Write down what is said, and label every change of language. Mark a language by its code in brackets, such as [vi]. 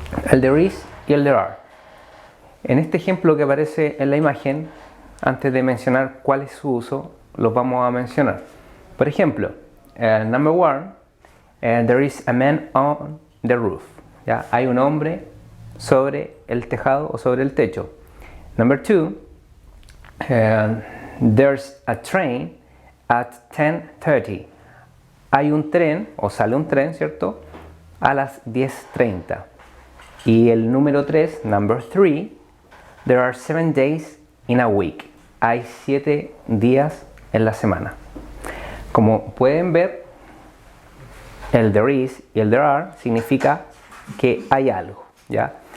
[es] El [en] there is [es] y el [en] there are. [es] En este ejemplo que aparece en la imagen, antes de mencionar cuál es su uso, los vamos a mencionar. Por ejemplo, [en] number one, there is a man on the roof. [es] ¿Ya? Hay un hombre sobre el tejado o sobre el techo. [en] Number two, there's a train at 10:30. [es] Hay un tren, o sale un tren, ¿cierto? A las 10:30. Y el número 3, [en] number 3, there are 7 days in a week. [es] Hay 7 días en la semana. Como pueden ver, el [en] there is [es] y el [en] there are [es] significa que hay algo, ¿ya?